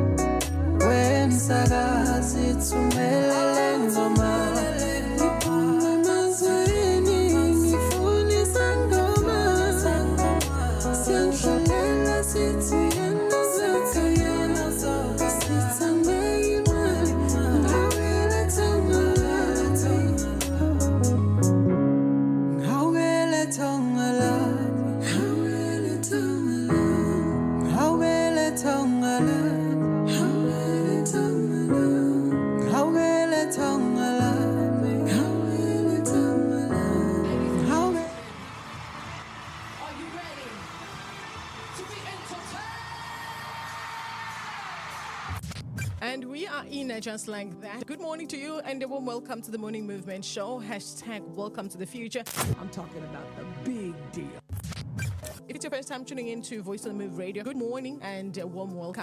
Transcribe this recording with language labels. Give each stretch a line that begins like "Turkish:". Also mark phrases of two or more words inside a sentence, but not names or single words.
Zulu: wemsakazi thumela lengoma ngiphume emazweni ngifune sangoma siyangihlalela sithi uyena ozogana sithi angibeka imali hawubeletha ngalami hawubeletha ngalami hawubeletha ngalami hawubeletha ngalami hawubeletha ngalami hawubeletha ngalami hawubeletha ngalami
English: Are you ready to be entertained? And we are in just like that. Good morning to you and a warm welcome to the Morning Movement Show. # welcome to the future. I'm talking about the big deal. If it's your first time tuning in to Voice on the Move Radio, good morning and a warm welcome.